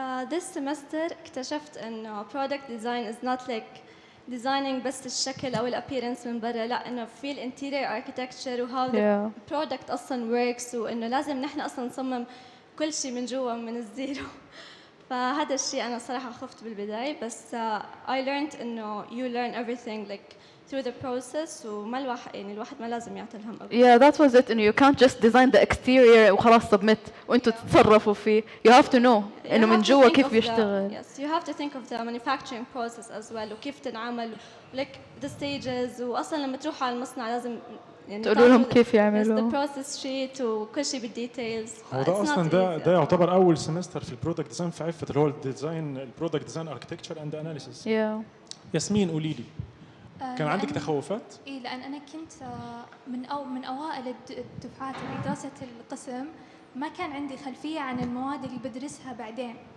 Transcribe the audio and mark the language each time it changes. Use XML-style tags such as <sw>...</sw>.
<en>this semester</en> <ar>اكتشفت انه</ar> <en>product design is not like designing</en> <ar>بس الشكل او الابيرنس من برا، لا، انه في الانتيريور اركيتكتشر وهاو</ar> <en>the product</en> <ar>اصلا</ar> <en>works،</en> <ar>وانه لازم نحن اصلا نصمم كل شيء من جوا من الزيرو. فهذا الشيء انا صراحه خفت بالبدايه، بس</ar> <en>I learned</en> <ar>انه</ar> <en>you learn everything like through the process،</en> <ar>وما الواحد ما لازم يعطي الهم أبدا.</ar> <en>that was it. انه you can't just design the exterior</en> <ar>وخلاص submit وانتوا تتصرفوا فيه.</ar> <en>you have to know</en> <ar>انه من جوا كيف بيشتغل.</ar> <en>Yes, you have to think of the manufacturing process as well،</en> <ar>وكيف تنعمل</ar> <en>like the stages،</en> <ar>واصلا لما تروحوا على المصنع لازم يعني تقولوا لهم كيف يعملوا</ar> <en>the process sheet وكل شيء بالديتيلز.</en> <ar>هو ده اصلا ده يعتبر اول سمستر في البرودكت ديزاين في عفة، اللي هو الديزاين البرودكت ديزاين اركتكتشر اند اناليسيس. ياسمين قولي لي، كان عندك تخوفات؟ اي، لان انا كنت من اوائل الدفعات اللي درست القسم، ما كان عندي خلفيه عن المواد اللي بدرسها بعدين.</ar>